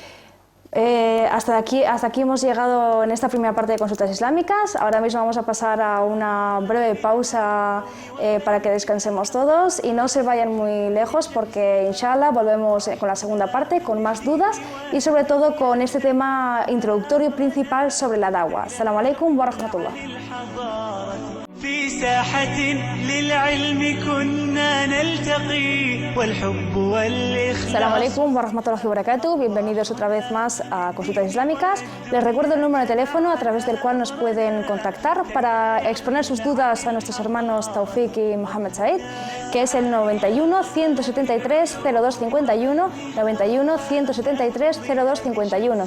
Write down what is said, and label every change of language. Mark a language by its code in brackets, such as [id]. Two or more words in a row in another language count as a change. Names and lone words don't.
[es] Hasta aquí hemos llegado en esta primera parte de Consultas Islámicas. Ahora mismo vamos a pasar a una breve pausa para que descansemos todos y no se vayan muy lejos, porque inshallah volvemos con la segunda parte con más dudas y sobre todo con este tema introductorio principal sobre la da'wa. [ar] السلام عليكم ورحمة الله. في ساحة للعلم كنا نلتقي والحب والإخلاص. السلام عليكم ورحمة الله وبركاته. [es] Bienvenidos otra vez más a Consultas Islámicas. Les recuerdo el número de teléfono a través del cual nos pueden contactar para exponer sus dudas a nuestros hermanos Taufik y Mohamed Said, que es el 91 173 0251, 91 173 0251.